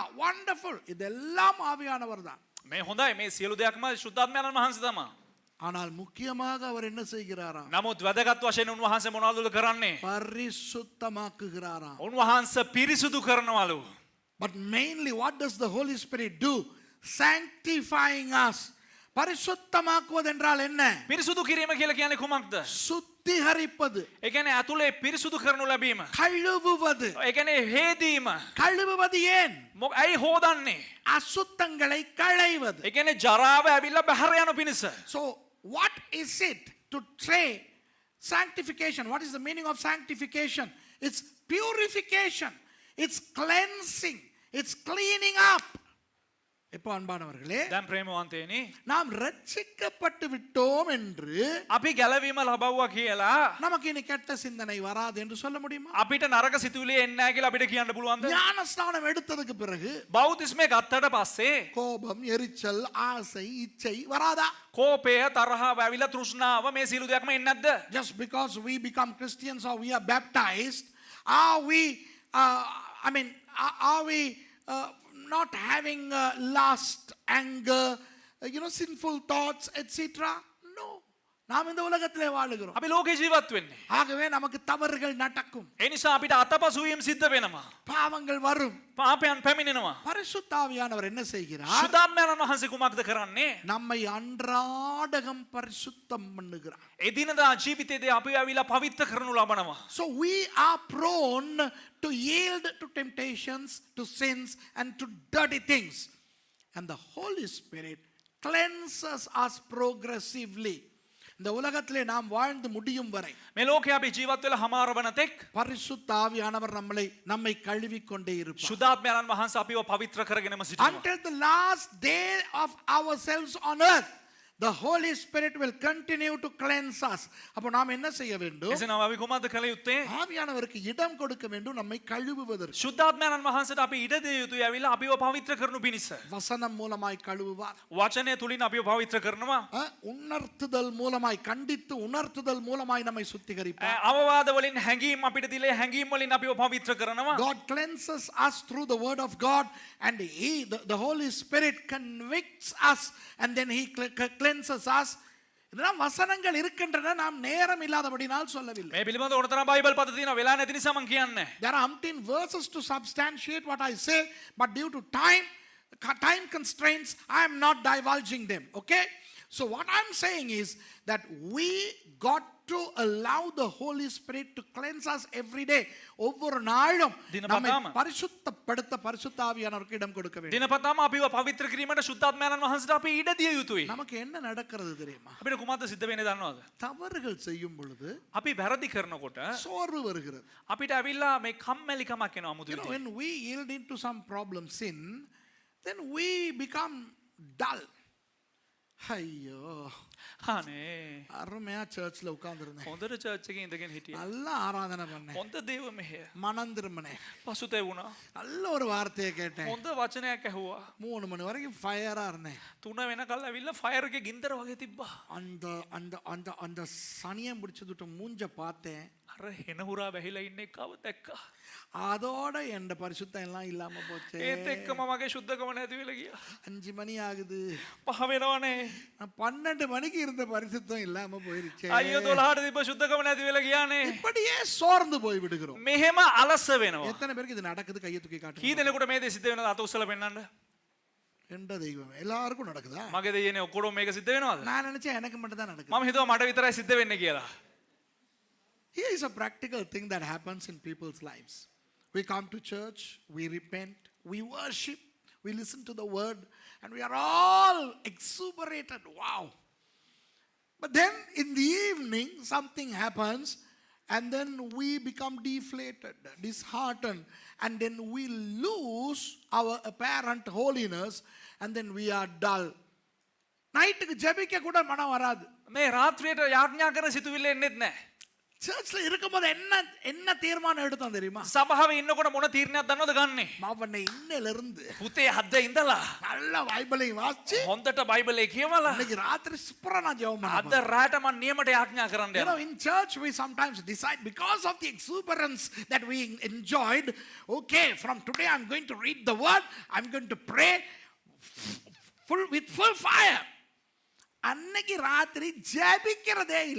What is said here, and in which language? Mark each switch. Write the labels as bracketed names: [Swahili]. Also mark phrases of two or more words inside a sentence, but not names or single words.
[English] Wonderful. [Tamil] இதெல்லாம் ஆவியானவர் தான். [Sinhala] මේ හොඳයි. මේ සියලු දෙයක්ම ශුද්ධාත්මයන්න් වහන්සේ තමයි. [Tamil] ஆனால் முக்கியமாக அவர் என்ன செய்கிறாராம்? [Sinhala] නමුත් වැදගත් වශයෙන් උන්වහන්සේ මොනවද කරන්නේ? [Tamil] பரிசுத்தமாக்குகிறாராம். [Sinhala] උන්වහන්සේ පිරිසුදු කරනවලු. [English] But mainly what does the Holy Spirit do? Sanctifying us. [Tamil] பரிசுத்தமாக்குவது என்றால் என்ன? [Sinhala] පිරිසුදු කිරීම කියලා කියන්නේ කුමක්ද? [Tamil] சுத்திகரிப்பது. [Sinhala] ඒ කියන්නේ ඇතුලේ පිරිසුදු කරනු ලැබීම. [Tamil] கழுவுவது. [Sinhala] ඒ කියන්නේ හේදීම. [Tamil] கழுவுவது ஏன்? [Sinhala] ඇයි හොදන්නේ? [Tamil] அசுத்தங்களை களைவது. [Sinhala] ඒ කියන්නේ ජරාව ඇවිල්ලා බහැර යන පිණිස. [English] So what is it to say sanctification? What is the meaning of sanctification? It's purification. It's cleansing. It's cleaning up. [Tamil] இப்போ அன்பானவர்களே, [Sinhala] දැන් ප්‍රේමවන්තයනි, [Tamil] நாம் ரட்சிக்கப்பட்டு விட்டோம் என்று [Sinhala] අපි ගැලවීම ලබවුවා කියලා [Tamil] நமக்கு இனி கெட்ட சிந்தனை வராது என்று சொல்ல முடியுமா? [Sinhala] අපිට නරක සිතුවිලි එන්නේ නැහැ කියලා අපිට කියන්න පුළුවන්ද? [Tamil] ஞானஸ்நானம் எடுத்ததுக்கு பிறகு [Sinhala] බෞද්ධිස්මේ ගත්තට පස්සේ [Tamil] கோபம், எரிச்சல், ஆசை, இச்சை வராதா? [Sinhala] කෝපය, තරහව, ඇවිල්ලා තෘෂ්ණාව මේ සියලු දෙයක්ම එන්නේ නැද්ද? [English] Just because we become Christians or we are baptized, are we are we not having lust, anger, sinful thoughts, etc.? No. [Tamil] நாம் இந்த உலகத்திலே வாழுகிறோம். [Sinhala] අපි ලෝකේ ජීවත් වෙන්නේ. [Tamil] ஆகவே நமக்கு தவறுகள் நடக்கும். [Sinhala] ඒ නිසා අපිට අතපසු වීම සිද්ධ වෙනවා. [Tamil] பாவங்கள் வரும். [Sinhala] පාපයන් පැමිණෙනවා. [Tamil] பரிசுத்த ஆவியானவர் என்ன செய்கிறார்? [Sinhala] ශුද්ධාත්මයන්න් වහන්සේ කුමක්ද කරන්නේ? [Tamil] நம்மை அன்றாடகம் பரிசுத்தம் பண்ணுகிறார். [Sinhala] එදිනදා ජීවිතයේදී අපි ඇවිල්ලා පවිත්‍ර කරනු ලබනවා. [English] So we are prone to yield to temptations, to sins, and to dirty things. And the Holy Spirit cleanses us progressively. [Tamil] இந்த உலகத்திலே நாம் வாழ்ந்து முடியும் வரை [Sinhala] මේ ලෝකේ අපි ජීවත් වෙලා හමාර වන තෙක් [Tamil] பரிசுத்த ஆவியானவர் நம்மை கழுவிக் கொண்டே இருப்பார். [Sinhala] ශුද්ධාත්මයන්න් වහන්සේ අපිව පවිත්‍ර කරගෙනම සිටිනවා. [English] Until the last day of ourselves on earth, the Holy Spirit will continue to cleanse us. [Tamil] அப்போ நாம் என்ன செய்ய வேண்டும்? [Sinhala] එසේනම් අපි කොහොමද කළ යුත්තේ? [Tamil] ஆவியானவருக்கு இடம் கொடுக்க வேண்டும் நம்மை கழுவுவதற்கு. [Sinhala] ශුද්ධාත්මයන්න් වහන්සේට අපි ඉඩ දිය යුතුයි ඇවිල්ලා අපිව පවිත්‍ර කරනු පිණිස. [Tamil] வசனம் மூலமாய் கழுவுவார். [Sinhala] වචනය තුලින් අපිව පවිත්‍ර කරනවා. [Tamil] உணர்த்துதல் மூலமாய், கண்டித்து உணர்த்துதல் மூலமாய் நம்மை சுத்திகரிப்பார். [Sinhala] අවවාද වලින් හැඟීම් අපිට දීලා හැඟීම් වලින් අපිව පවිත්‍ර කරනවා. [English] God cleanses us through the word of God, and the Holy Spirit convicts us, and then he cleanses us [Tamil] இதெல்லாம் வசனங்கள் இருக்கின்றன, நாம் நேரம் இல்லாதபடினால் சொல்லவில்லை. [Sinhala] මේ පිළිබඳ ඕනතරම් බයිබල් පද තියෙනවා වෙලා නැති නිසා මම කියන්නේ. [English] There are umpteen verses to substantiate what I say, but due to time constraints, I am not divulging them. Okay? So what I'm saying is that we got to allow the Holy Spirit to cleanse us every day. [Tamil] ஒவ்வொரு நாளும் நம்மை பரிசுத்தப்படுத்த பரிசுத்த ஆவியானவருக்கு இடம் கொடுக்க வேண்டும். [Sinhala] දිනපතාම අපිව පවිත්‍ර කිරීමට සුද්ධාත්මයන්න් වහන්සේට අපි ඉඩ දිය යුතුයි. [Tamil] நமக்கு என்ன நடக்கிறது தெரியுமா? [Sinhala] අපිට කුමක්ද සිද්ධ වෙන්නේ දන්නවද? [Tamil] தவறுகள் செய்யும் பொழுது [Sinhala] අපි වැරදි කරනකොට [Tamil] சோர்வு வருகிறது. [Sinhala] අපිට ඇවිල්ලා මේ කම්මැලිකමක් එනවා අමුතු විදිහට. [English] When we yield into some problem, sin, then we become dull. [Tamil] ஐயோ, [Sinhala] අනේ [Tamil] அருமையா சர்ச்ல உட்கார்ந்திருந்தேன், [Sinhala] හොඳට චර්ච් එකේ ඉඳගෙන හිටියා. [Tamil] நல்லா ஆராதனை பண்ணேன், [Sinhala] හොඳ දේව මෙහෙය. [Tamil] மனம் திரும்பினேன், [Sinhala] පසුතැවුණා. [Tamil] நல்ல ஒரு வார்த்தையை கேட்டேன், [Sinhala] හොඳ වචනයක් ඇහුවා. [Tamil] 3 மணி வரைக்கும் ஃபயரா இருந்தேன். [Sinhala] 3 වෙනකල් ඇවිල්ලා ෆයර් එකේ ගින්දර වගේ තිබ්බා. [Tamil] அந்த அந்த அந்த அந்த சனியம் பிடிச்சதுட்ட மூஞ்ச பார்த்தேன். [Sinhala] අර හෙන හුරා වැහිලා ඉන්න එකව දැක්කා. [Tamil] அதோட என் பரிசுத்தம் எல்லாம் இல்லாம போச்சு. [Sinhala] ඒත් එක්කම මගේ සුද්ධකම නැති වෙලා ගියා. [Tamil] 5 மணி ஆகுது, [Sinhala] 5 වෙනවනේ. [Tamil] 12 மணிக்கு இருந்த பரிசுத்தம் இல்லாம போயிருச்சு. [Sinhala] අයියෝ 12ට තිබ්බ සුද්ධකම නැති වෙලා ගියානේ. [Tamil] இப்படியே சோர்ந்து போய் விடுகிறோம். [Sinhala] මෙහෙම අලස වෙනවා. [Tamil] எத்தனை பேருக்கு இது நடக்குது? கையை தூக்கி காட்டுங்க. [Sinhala] කී දෙනෙකුට මේ දේ සිද්ධ වෙනවද? අත උස්සලා පෙන්නන්න. [Tamil] எந்த தெய்வம்? எல்லாருக்கும் நடக்குதா? [Sinhala] මගේ දෙයනේ ඔක්කොම මේක සිද්ධ වෙනවද? [Tamil] நான் நினைச்சேன் எனக்கு மட்டும் தான் நடக்குது. [Sinhala] මම හිතුවා මට විතරයි සිද්ධ වෙන්නේ කියලා. [English] Here is a practical thing that happens in people's lives. We come to church, we repent, we worship, we listen to the word, and we are all exuberated. Wow. But then in the evening, something happens, and then we become deflated, disheartened, and then we lose our apparent holiness, and then we are dull. [Tamil] நைட்டுக்கு ஜெபிக்க கூட மனம் வராது. [Sinhala] මේ රාත්‍රියට යාඥා කරන සිතුවිල්ල එන්නෙත් නැහැ. [Tamil] சர்ச்ல இருக்கும்போது என்ன தீர்மானம் எடுத்தோம் தெரியுமா? [Sinhala] සභාවේ ඉන්නකොට මොන තීරණයක් දන්නවද ගන්නෙ? [Tamil] மாவனை இன்னையில இருந்து [Sinhala] පුතේ හද්ද ඉඳලා [Tamil] நல்ல பைபிளை வாசிச்சு [Sinhala] හොඳට බයිබලේ කියවලා [Tamil] இன்னைக்கு ராத்திரி சூப்பரா நான் ஜெபம் [Sinhala] අද [Tamil] பண்ணேன். [Sinhala] රාට මම නියමට යාඥා කරන්න [English] You know, [Sinhala] යනවා. [English] in church we sometimes decide, because of the exuberance that we enjoyed, okay, from today I'm going to read the word, I'm going to pray with full fire. [Tamil] அன்னைக்கு ராத்திரி ஜெபிக்கிறதே இல்ல.